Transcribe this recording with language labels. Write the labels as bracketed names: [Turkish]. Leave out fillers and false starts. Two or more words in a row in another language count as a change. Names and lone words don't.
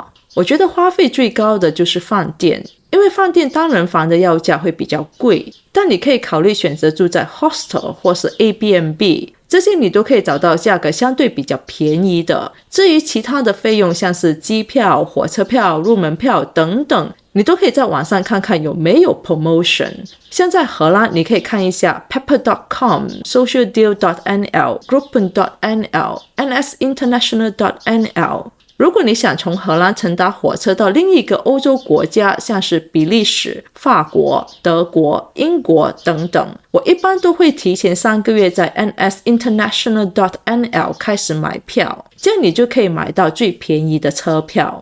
[Chinese] 我觉得花费最高的就是饭店，因为饭店单人房的要价会比较贵，但你可以考虑选择住在 hostel 或是 Airbnb， 这些你都可以找到价格相对比较便宜的。至于其他的费用，像是机票、火车票、入门票等等，你都可以在网上看看有没有 promotion。像在荷兰，你可以看一下 pepper.com、socialdeal.nl、groupen.nl、nsinternational.nl。如果你想从荷兰乘搭火车到另一个欧洲国家，像是比利时、法国、德国、英国等等，我一般都会提前3个月在 nsinternational.nl 开始买票，这样你就可以买到最便宜的车票。